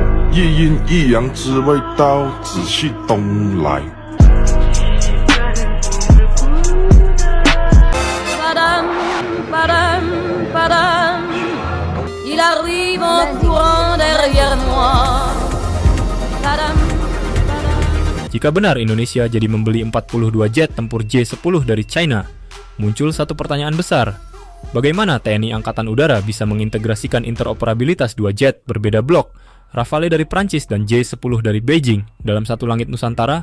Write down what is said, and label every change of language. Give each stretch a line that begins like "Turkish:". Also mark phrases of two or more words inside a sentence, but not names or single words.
Chinese: 一阴一阳之谓道，仔细东来。
French: Padam, padam, padam. Il arrive en courant derrière moi. Padam, padam.
Indonesian: Jika benar Indonesia jadi membeli 42 jet tempur J-10 dari China, muncul satu pertanyaan besar. Bagaimana TNI Angkatan Udara bisa mengintegrasikan interoperabilitas dua jet berbeda blok, Rafale dari Prancis dan J-10 dari Beijing, dalam satu langit Nusantara?